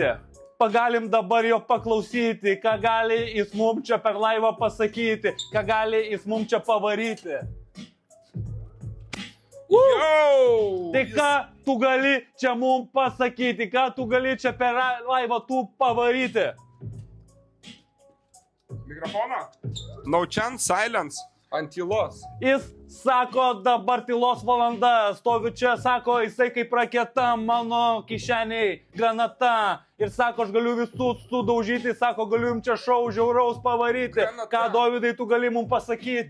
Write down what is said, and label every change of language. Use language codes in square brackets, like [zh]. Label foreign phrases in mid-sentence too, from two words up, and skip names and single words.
[lt] Pagalim dabar jo paklausyti, ką gali jis mums čia per laivą pasakyti, ką gali jis mums čia pavaryti. Tai ką tu gali čia mums pasakyti, ką tu gali čia per laivą tu pavaryti. Mikrofoną? [en] No chance, silence. [lt] Ant tylos. Jis sako, dabar tylos valanda, stoviu čia, sako, jisai kaip raketa, mano kišeniai granata. Ir sako, aš galiu visus sudaužyti, sako, galiu jums čia šou žiauraus pavaryti. Granata. Ką, Dovydai, tu gali mums pasakyti?